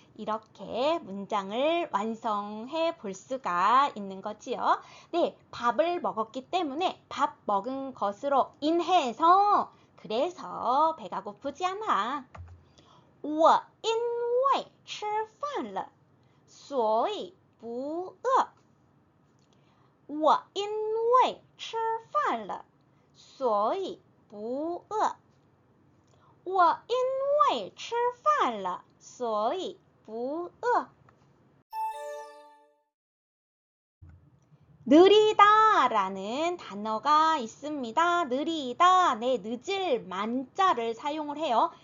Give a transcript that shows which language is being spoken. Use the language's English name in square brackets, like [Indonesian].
[Korean] 이렇게 문장을 완성해 볼 수가 있는 거지요. 네, 밥을 먹었기 때문에 밥 먹은 것으로 인해서 그래서 배가 고프지 않아. [Chinese] 我因为吃饭了，所以不饿。我因为吃饭了，所以不饿。我因为吃饭了，所以不饿. [Korean] 느리다 라는 단어가 있습니다. 느리다, 네, 늦을 만자를 사용을 해요.